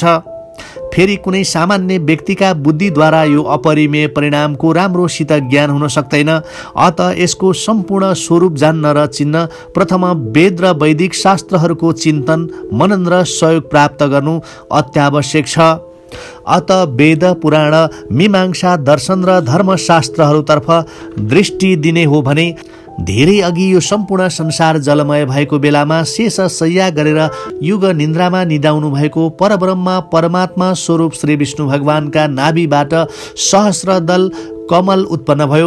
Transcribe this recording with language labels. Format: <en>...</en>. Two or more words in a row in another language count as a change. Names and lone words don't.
<ne>फेरि कुनै सामान्य व्यक्तिका बुद्धिद्वारा यो अपरिमेय परिणामको राम्रोसित ज्ञान हुन सक्दैन। अत यसको सम्पूर्ण स्वरूप जान्न र चिन्न प्रथम वेद र वैदिक शास्त्रहरूको चिन्तन मनन र सहयोग प्राप्त गर्नु अत्यावश्यक छ। अत वेद पुराण मीमांसा दर्शन र धर्मशास्त्रहरूतर्फ दृष्टि दिने हो भने धेरै अघि यो सम्पूर्ण संसार जलमय भएको बेलामा शेष शय्या गरेर युग निन्द्रामा निदाउनु भएको परब्रह्म परमात्मा स्वरूप श्री विष्णु भगवानका नाभिबाट सहस्रदल कमल उत्पन्न भयो।</ne>